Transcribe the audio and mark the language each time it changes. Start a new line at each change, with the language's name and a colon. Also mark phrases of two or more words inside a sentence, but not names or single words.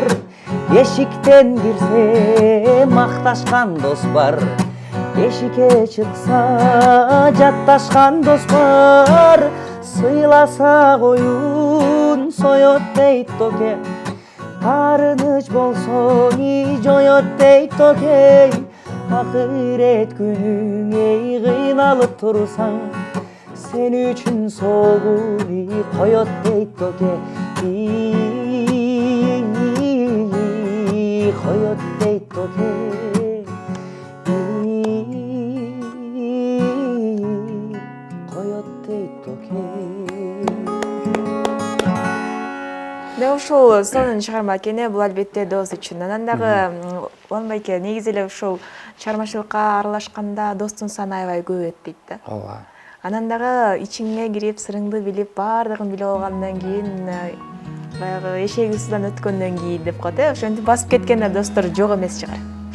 Kyrgyz: Эшиктен кирсе макташкан дос бар, эшикке чыкса жатташкан дос бар. Сыйласа коюн соёт дейт Доке, карыныч болсо жоёт дейт Доке. Акырет күнүңө кыйналып турсаң, сен үчүн союгу коёт дейт Доке. Коёт дейт Доке. Коёт дейт Доке. Да ушул сонун чыгарма экен, бул албетте дос үчүн. Анан дагы Уланбек негизи эле ушул чыгармачылыкка аралашканда достун саны аябай көп дейт да. Ооба. Анан дагы ичиңе кирип, сырыңды билип, баардыгын билип алгандан кийин баягы эшеги суудан өткөндөн кийин деп коет, ошентип басып кеткен достор жок эмес чыгар.